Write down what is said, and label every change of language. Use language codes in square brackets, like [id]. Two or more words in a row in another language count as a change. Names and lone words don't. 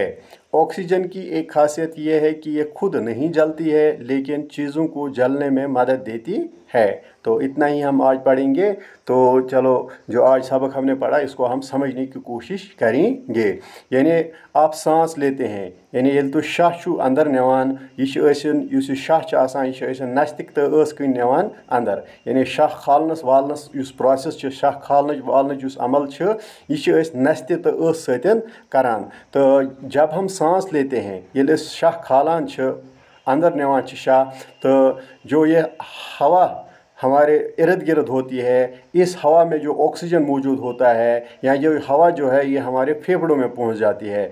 [hi] ऑक्सीजन की एक खासियत यह है कि ये खुद नहीं जलती है लेकिन चीज़ों को जलने में मदद देती है। तो इतना ही हम आज पढ़ेंगे। तो चलो, जो आज सबक हमने पढ़ा इसको हम समझने की कोशिश करेंगे। यानी आप सांस लेते हैं, यानी [ks] ये तो शाह छु अंदर नेवान, ये शाह नस्तिक तो ٲस कन नेवान अंदर, यानी शाह खालनस वालनस युस प्रोसेस शाह खालनच वालनच युस अमल ये नस्ति तो ٲस सतन करान। [hi] तो जब हम सांस लेते हैं, [ks] ये शाह खालान अंदर नेवान शाह, [hi] तो जो ये हवा हमारे इर्द गिर्द होती है, इस हवा में जो ऑक्सीजन मौजूद होता है, या ये हवा जो है ये हमारे फेफड़ों में पहुंच जाती है।